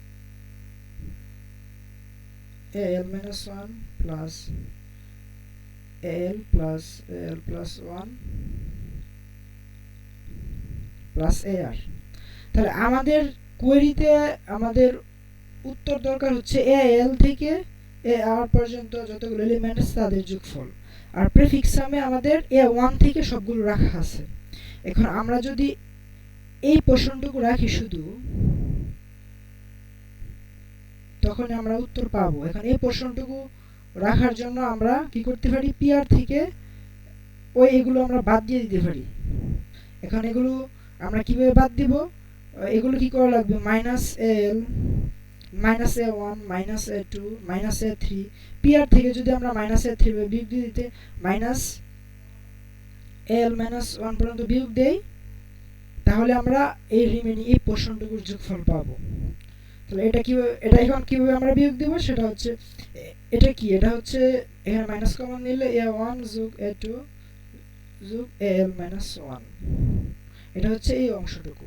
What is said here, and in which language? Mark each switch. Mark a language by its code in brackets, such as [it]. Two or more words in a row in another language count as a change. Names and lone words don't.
[en] al minus 1 plus al plus al plus 1 প্লাস ar। [bn] তাহলে আমাদের কোয়েরিতে আমাদের উত্তর দরকার হচ্ছে al থেকে ar পর্যন্ত যতগুলো এলিমেন্ট আছে তাদের যোগফল, আর প্রিফিক্স সামে আমাদের a1 থেকে সবগুলো রাখা আছে। এখন আমরা যদি এই পোর্শনটুকু রাখি শুধু, তখন আমরা উত্তর পাবো। এখন এই পোর্শনটুকু রাখার জন্য আমরা কি করতে পারি, pr থেকে এগুলো আমরা বাদ দিয়ে দিতে পারি। এখন এগুলো আমরা কিভাবে বাদ দিব, এগুলো কি করা লাগবে, [en] -al -a1 -a2 -a3, [bn] pr থেকে যদি আমরা -a3 বিয়োগ দিয়ে দিতে -al -1 পর্যন্ত বিয়োগ দেই, তাহলে আমরা এই রিমেইনিং এই পোর্শনটুকুর যোগফল পাবো। তাহলে এটা এখন কিভাবে আমরা বিয়োগ দেব, সেটা হচ্ছে এটা কি, এটা হচ্ছে এখানে [en] minus common [bn] নিলে a1 যোগ a2 যোগ al -1, এটা হচ্ছে এই অংশটুকু।